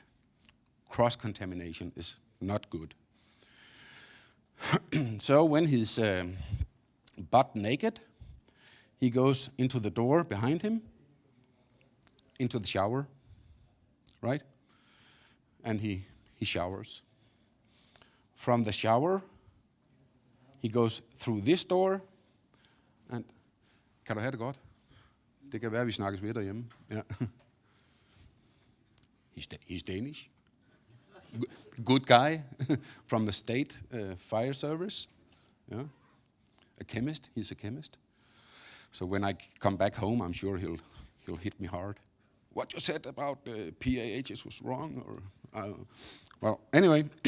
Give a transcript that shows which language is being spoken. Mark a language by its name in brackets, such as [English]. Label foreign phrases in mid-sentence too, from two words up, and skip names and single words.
[English] Cross-contamination is not good. So when he's butt naked, he goes into the door behind him, into the shower, right? And he showers. From the shower, he goes through this door, and [Danish] kan du have det godt? Det kan være, vi snakkes ved derhjemme. Ja. [English] He's Danish. Good guy from the state fire service. Yeah. A chemist, he's a chemist. So when I come back home, I'm sure he'll hit me hard. What you said about PAHs was wrong, or well, anyway.